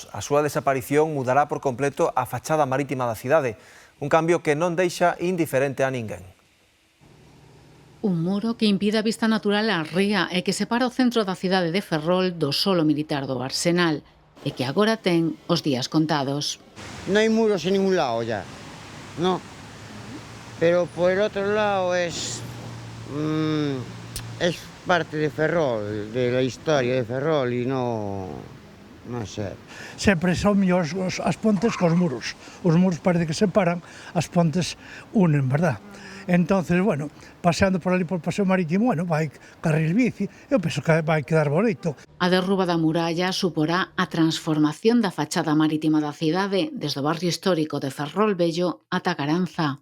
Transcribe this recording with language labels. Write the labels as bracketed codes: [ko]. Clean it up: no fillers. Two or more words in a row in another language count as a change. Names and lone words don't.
[gl] A súa desaparición mudará por completo a fachada marítima da cidade. Un cambio que non deixa indiferente a ninguén. Un muro que impide a vista natural á ría e que separa o centro da cidade de Ferrol do solo militar do Arsenal e que agora ten os días contados. Non hai muros en ningún lado [es] ya, no. Pero por el otro lado es parte de Ferrol, de la historia de Ferrol [gl] e non sei. Sempre son mellores as pontes cos muros. Os muros parece que separan, as pontes unen, verdad? Entonces, bueno, paseando por ali por o paseo marítimo, bueno, vai carril bici, eu penso que vai quedar bonito. A derruba da muralla suporá a transformación da fachada marítima da cidade desde o barrio histórico de Ferrol Vello ata Caranza.